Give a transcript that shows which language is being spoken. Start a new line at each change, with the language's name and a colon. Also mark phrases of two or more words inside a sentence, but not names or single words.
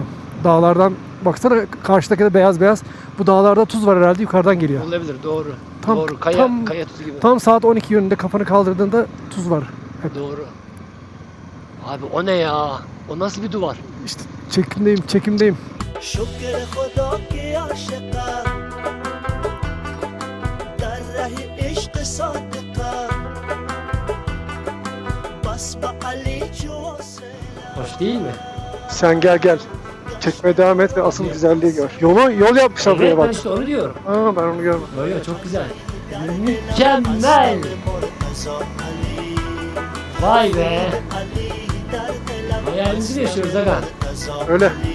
Turkish: Dağlardan baksana, karşıdaki de beyaz. Bu dağlarda tuz var herhalde, yukarıdan geliyor. Olabilir, doğru. Tam- Doğru, tam- kaya tuzu gibi. Tam saat 12 yönünde kafanı kaldırdığında tuz var. Hep. Doğru. Abi o ne ya? O nasıl bir duvar? İşte çekimdeyim.
Persian: شکر خدا که عاشقا در ره عشق صادقا بس به علی جوسه
Turkish: Hoş değil mi? Sen gel. Çekmeye devam et ve asıl güzelliği gör. Yol yapmışlar Evet, buraya ben bak. işte onu diyorum. Ben onu görmedim. Böyle çok güzel. Mükemmel. مرتضا علی Vay be.
Persian: علی در دلم
Turkish: Hayalimizi yaşıyoruz aga. مرتضا Öyle.